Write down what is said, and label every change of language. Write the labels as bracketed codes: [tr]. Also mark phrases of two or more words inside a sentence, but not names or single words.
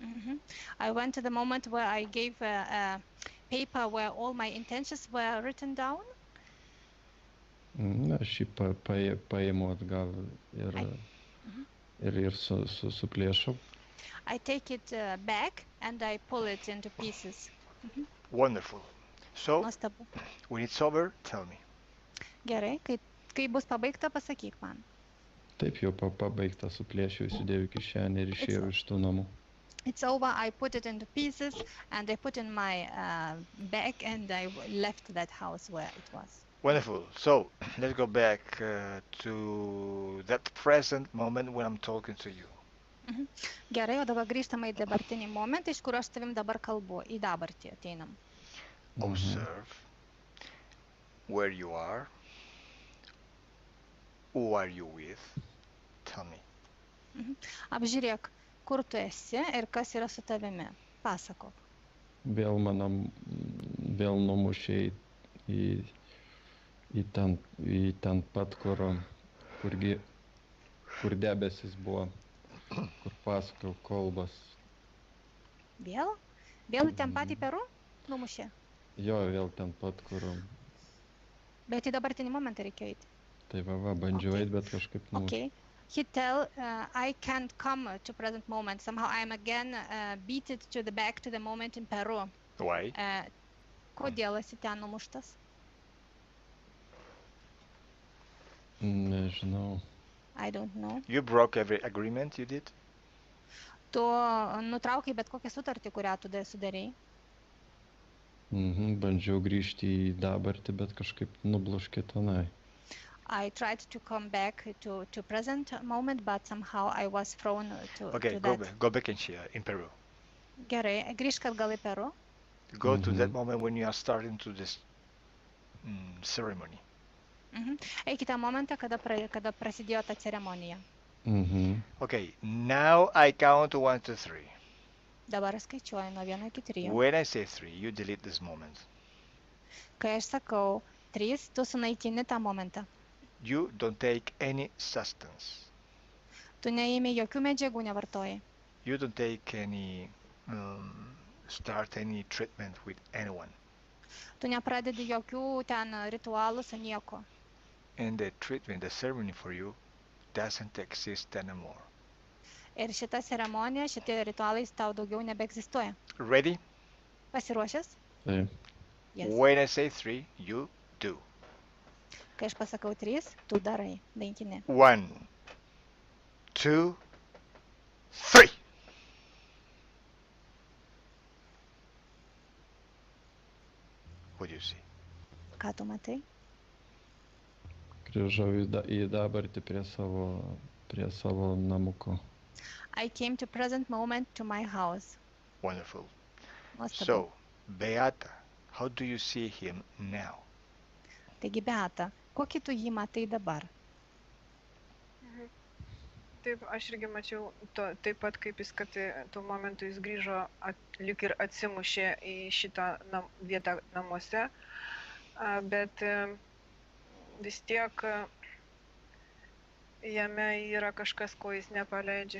[en] I went to the moment where I gave a paper where all my intentions were written down. [lt] Aš jį paimu atgal ir suplėšau. [en] I take it back and I pull it into pieces. Wonderful. So, [lt] Nuostabu. [en] when it's over, tell me. [lt] Gerai, kai bus pabaigta, pasakyk man. Taip jau pabaigta, suplėšiau, įsidėjau į kišenę ir išėjau iš tų namų. [en] It's over, I put it into pieces and I put in my bag and I left that house where it was. Wonderful. So, let's go back to that present moment when I'm talking to you. [lt] Gerai, o dabar grįžtame į dabartinį momentą, iš kur aš tavim dabar kalbu, į dabartį ateinam. [en] Observe where you are. Who are you with? Tell me. [lt] Apžiūrėk, kur tu esi ir kas yra su tavimi. Pasakok. Vėl numušė į ten pat, kur debesis buvo, kur pasakau kolbas. Vėl? Vėl ten pat į Peru numušė? Jo, vėl ten pat, kur... Bet į dabartinį momentą reikėjo eiti. Tai bandžiau eiti, bet kažkaip numušė. [en] Okay. He tell, I can't come to present moment. Somehow I'm again beaten back to the moment in Peru. Why? [lt] Kodėl esi ten numuštas? Nežinau. [en] I don't know. You broke every agreement you did? [lt] Tu nutraukai bet kokią sutartį, kurią tu sudarei. Bandžiau grįžti į dabartį, bet kažkaip nubloškė tenai. [en] I tried to come back to present moment, but somehow I was thrown to that. Go back in Peru. [lt] Gerai, grįžk atgal į Peru. [en] Go to that moment when you are starting to this ceremony. [lt] Eik į tą momentą, kada prasidėjo ta ceremonija. [en] Okay, now I count 1 to 3. [lt] Dabar skaičiuoju nuo 1 iki 3. [en] When I say 3, you delete this moment. [lt] Kai aš sakau 3, tu sunaikini tą momentą. [en] You don't take any substance. [lt] Tu neimi jokių medžiagų, nevartoji. [en] You don't take any, start any treatment with anyone. [lt] Tu nepradedi jokių ten ritualų su nieko. [en] And the treatment, the ceremony for you doesn't exist anymore. [lt] Ir šita ceremonija, šitie ritualai tau daugiau nebeegzistuoja. [en] Ready? [lt] Pasiruošęs? Taip. [en] Yes. When I say 3, you do. [lt] Kai aš pasakau 3, tu darai, naikini. [en] 1, 2, 3. What do you see? [lt] Ką tu matai? Grįžau į dabartį prie savo namuko. [en] I came to present moment to my house. Wonderful. [lt] Nuostabu. [en] So, Beata, how do you see him now? [lt] Taigi, Beata, kokį tu jį matai dabar? Taip, aš irgi mačiau taip pat, kaip jis, kad tuo momentu jis grįžo, lyg ir atsimušė į šitą vietą namuose, bet vis tiek jame yra kažkas, ko jis nepaleidžia.